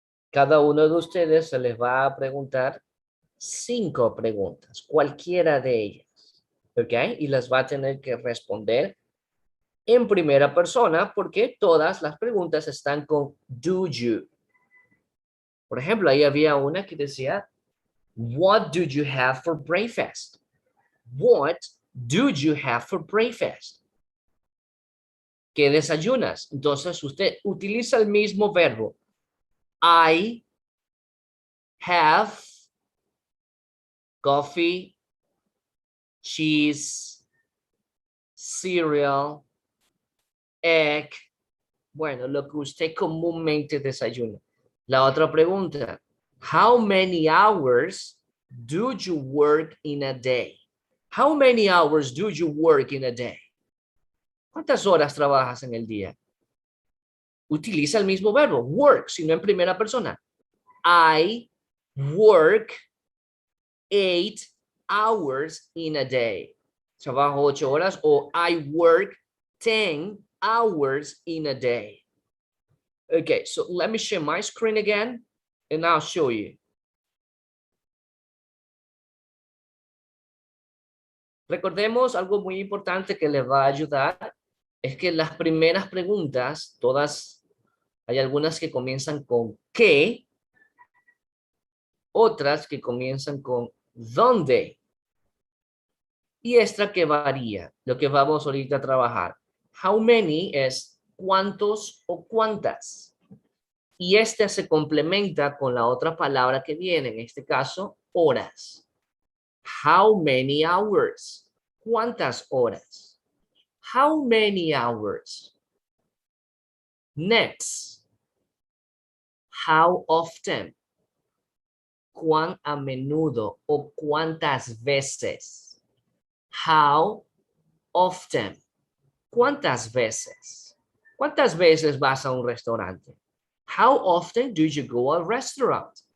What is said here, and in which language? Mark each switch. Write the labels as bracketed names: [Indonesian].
[Spanish] Cada uno de ustedes se les va a preguntar 5 preguntas, cualquiera de ellas. ¿Ok? Y las va a tener que responder en primera persona porque todas las preguntas están con [English] do you. [Spanish] Por ejemplo, ahí había una que decía, [English] what do you have for breakfast? What do you have for breakfast? [Spanish] ¿Qué desayunas? Entonces usted utiliza el mismo verbo. [English] I have coffee, cheese, cereal, egg. [Spanish] Bueno, lo que usted comúnmente desayuna. La otra pregunta. [English] How many hours do you work in a day? How many hours do you work in a day? [Spanish] ¿Cuántas horas trabajas en el día? Utiliza el mismo verbo, work, sino en primera persona. [English] I work 8 hours in a day. [Spanish] Trabajo 8 horas o [English] I work 10 hours in a day. Okay, so let me share my screen again and I'll show you. [Spanish] Recordemos algo muy importante que les va a ayudar es que las primeras preguntas, todas, hay algunas que comienzan con ¿qué? Otras que comienzan con ¿dónde? Y esta que varía, lo que vamos ahorita a trabajar. [English] How many [Spanish] es cuántos o cuántas. Y esta se complementa con la otra palabra que viene, en este caso, horas. [English] How many hours? [Spanish] ¿Cuántas horas? [English] How many hours? Next. How often? [Spanish] ¿Cuán a menudo o cuántas veces? [English] How often? [Spanish] ¿Cuántas veces? ¿Cuántas veces vas a un restaurante? [English] How often do you go a restaurant?